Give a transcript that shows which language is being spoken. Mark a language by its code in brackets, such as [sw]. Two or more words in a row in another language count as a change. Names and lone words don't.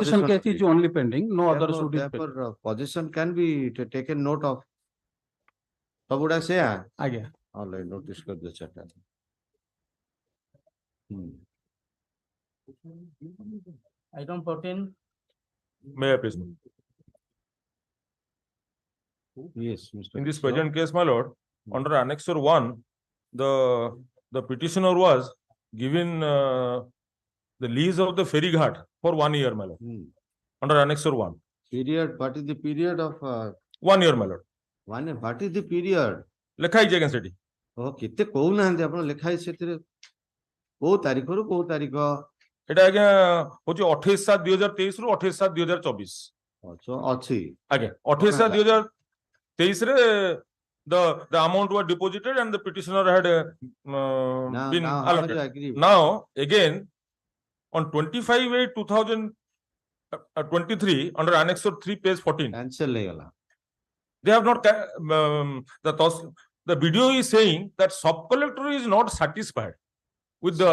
[en] execution possession case is only pending, no other suit is pending. therefore possession can be taken note of [or] ସବୁଗୁଡା ସେୟା ଆଜ୍ଞା [en] all right [or] notice କରିଦିଅ ସେଟା [en] Item 14. May I please? yes Mr. In this present case, my lord, under annexure 1, the petitioner was given the lease of the ferry ghat for 1 year, my lord. Under annexure 1. Period, what is the period of 1 year, my lord. what is the period? [or] ଲେଖା ହେଇଛି ଆଜ୍ଞା ସେଠି। କେତେ କହୁନାହାନ୍ତି ଆପଣ ଲେଖା ହେଇଛି ସେଥିରେ କୋଉ ତାରିଖରୁ କୋଉ ତାରିଖ? ଏଟା ଆଜ୍ଞା ହଉଛି 28/7/2023 ରୁ 28/7/2024। ଅଛି [en] ଆଜ୍ଞା 28/7/2023 ରେ the amount was deposited and the petitioner had been now how much you allocated. agree? Now again on 25/8/2023 under annexure 3 page 14 [or] cancel ହେଇଗଲା। [en] they have not the video is saying that sub collector is not satisfied with the